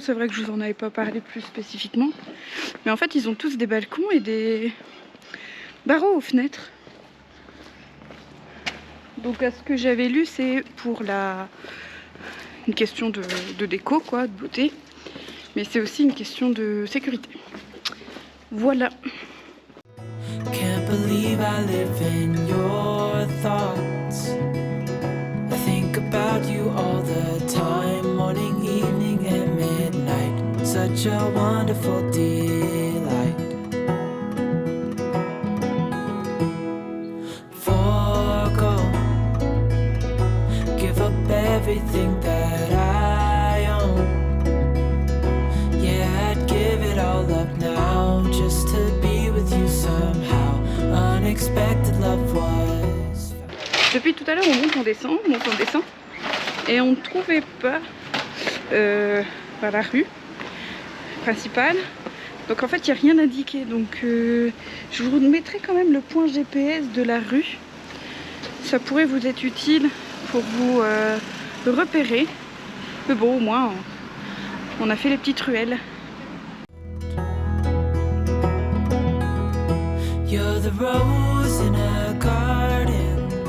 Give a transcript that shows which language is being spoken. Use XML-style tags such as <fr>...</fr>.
<fr>C'est vrai que je vous en avais pas parlé plus spécifiquement, mais en fait ils ont tous des balcons et des barreaux aux fenêtres. Donc à ce que j'avais lu, c'est pour une question de déco quoi, de beauté, mais c'est aussi une question de sécurité. Voilà.</fr> <en>Can't believe I live in your thoughts. I think about you all the time, morning, evening and midnight. Such a wonderful delight. Forgo, give up everything that I own. Yeah, I'd give it all up now just to be with you somehow. Unexpected love was.</en> <fr>Depuis tout à l'heure on monte, on descend, et on ne trouvait pas par la rue principale. Donc en fait il n'y a rien indiqué, donc je vous mettrai quand même le point GPS de la rue. Ça pourrait vous être utile pour vous repérer. Mais bon, au moins on a fait les petites ruelles.</fr> <en>You're the rose in a garden.</en>